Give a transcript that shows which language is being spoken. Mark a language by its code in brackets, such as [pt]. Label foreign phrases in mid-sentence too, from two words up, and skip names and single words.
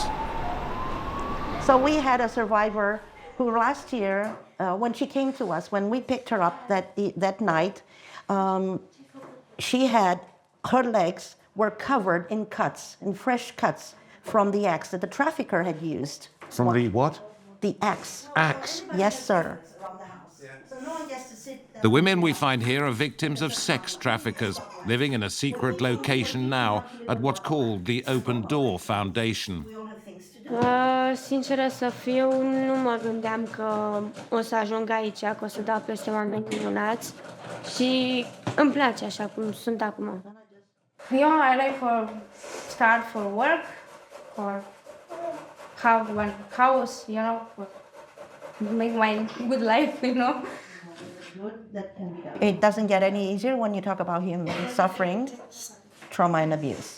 [en] So we had a survivor who last year, when she came to us, when we picked her up that night, her legs were covered in cuts, in fresh cuts from the axe that the trafficker had used. From the what? The axe. Axe. Yes, sir. The women we find here are victims of sex traffickers, living in a secret location now at what's called the Open Door Foundation. [ro] Sinceră să fiu, nu mă gândeam că o să ajung aici, că o să dau peste oameni minunați și îmi place așa cum sunt acum. [en] I like for start for work, or have one house, make my good life, It doesn't get any easier when you talk about human suffering, trauma, and abuse.